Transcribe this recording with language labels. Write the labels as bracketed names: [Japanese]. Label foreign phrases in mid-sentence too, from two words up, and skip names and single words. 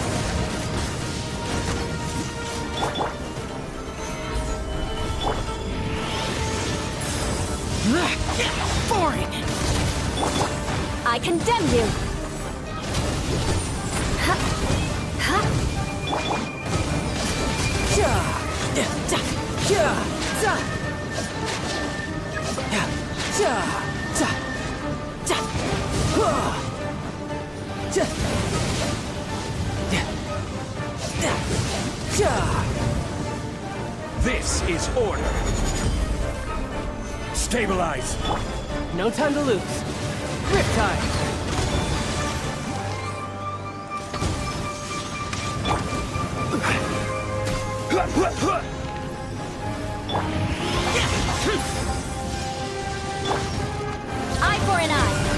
[English] Boring! I condemn you! Ha! Ha! Ja! Ja! Ja! Za! Ja! Ja! Za! Ja! Huh! Ja! Ja! Ja! Ja! This is order. Stabilize. No time to lose. Riptide. Eye for an eye!